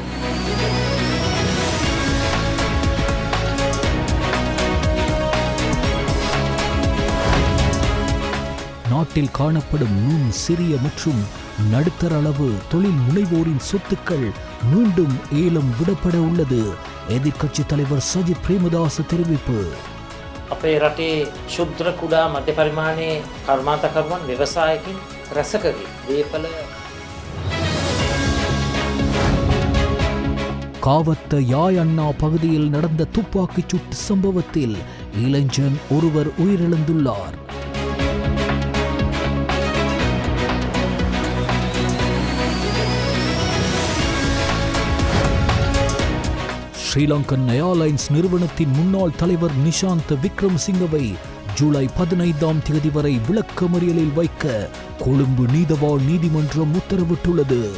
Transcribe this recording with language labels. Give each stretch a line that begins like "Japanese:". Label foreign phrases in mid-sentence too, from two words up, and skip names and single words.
Tamil: நாட்டில் காணப்படும் நுண், சிறிய மற்றும் நடுத்தர அளவு தொழில் முனைவோரின் சொத்துக்கள் மீண்டும் ஏலம் விடப்பட உள்ளது. எதிர்க்கட்சி தலைவர் சஜித் பிரேமதாச தெரிவிப்பு.
Sinhala: අපේ රටේ ශුද්‍ර කුඩා මධ්‍ය පරිමාණයේ කර්මාන්තකරුවන් ව්‍යවසායකින් රැසකගේ දේපල
Tamil: காவத்த யாய் அண்ணா பகுதியில் நடந்த துப்பாக்கிச் சூட்டு சம்பவத்தில் இளைஞன் ஒருவர் உயிரிழந்துள்ளார். ஸ்ரீலங்கன் ஏர்லைன்ஸ் நிறுவனத்தின் முன்னாள் தலைவர் நிஷாந்த் விக்ரமசிங்கவை ஜூலை 15 வரை விளக்கமறியலில் வைக்க கொழும்பு நீதவான் நீதிமன்றம் உத்தரவிட்டுள்ளது.